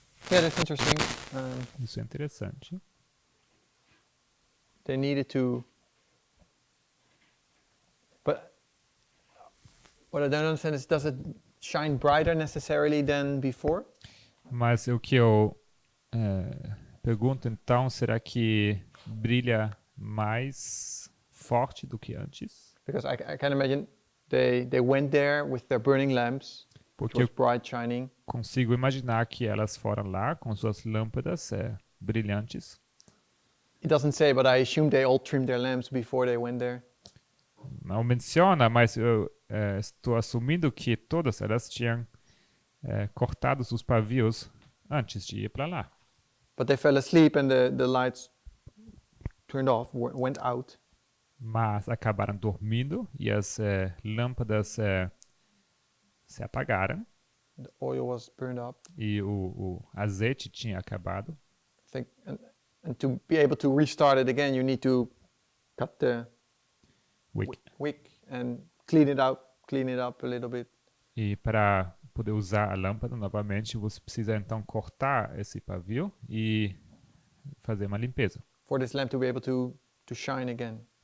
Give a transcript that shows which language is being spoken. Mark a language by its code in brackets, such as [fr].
[en] Yeah, that's interesting. [pt] Isso é interessante. [en] They needed to. But what I don't understand is, does it shine brighter necessarily than before? [pt] Mas o que eu pergunto então, será que brilha mais forte do que antes? [en] Because I can imagine they went there with their burning lamps, which [pt] Porque [en] was [pt] eu [en] bright, shining. [pt] consigo imaginar que elas foram lá com suas lâmpadas brilhantes. [en] It doesn't say, but I assume they all trimmed their lamps before they went there. [pt] Não menciona, mas eu estou assumindo que todas elas tinham cortado os pavios antes de ir para lá. [en] But they fell asleep and the lights turned off, went out. [pt] Mas acabaram dormindo e as lâmpadas se apagaram [en] The oil was burned up. [pt] e o azeite tinha acabado. [en] I think, and to be able to restart it again, you need to cut the wick and clean it up a little bit. [pt] E para poder usar a lâmpada novamente, você precisa então cortar esse pavio e fazer uma limpeza, [en] For this lamp to be able to shine again.